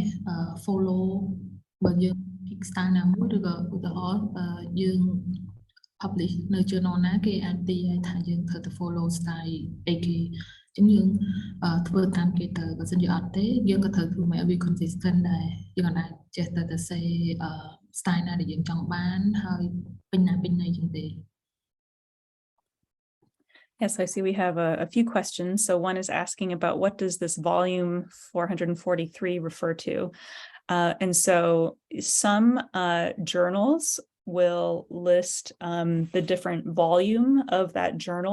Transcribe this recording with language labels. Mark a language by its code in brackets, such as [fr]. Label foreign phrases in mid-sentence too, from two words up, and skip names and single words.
[km] follow បើយើង [en] pick style [km] ណាមួយឬក៏ឧទាហរណ៍យើង publish នៅ journal ណាគេអាចទីឲ្យថាយើងត្រូវទៅ [en] follow style [km] អីគេអញ្ចឹងយើងធ្វើតាមគេទៅបើសិនជាអត់ទេយើងក៏ត្រូវធ្វើឲ្យវា consistent ដែរយើងអាចចេះតែ [en] say style [km] ណាដែលយើងចង់បានហើយពេញណាពេញណីចឹងទេ [en] Yes, I see we have a few questions. So one is asking about what does this volume 443 refer to? And so some journals will list the different volume of that journal.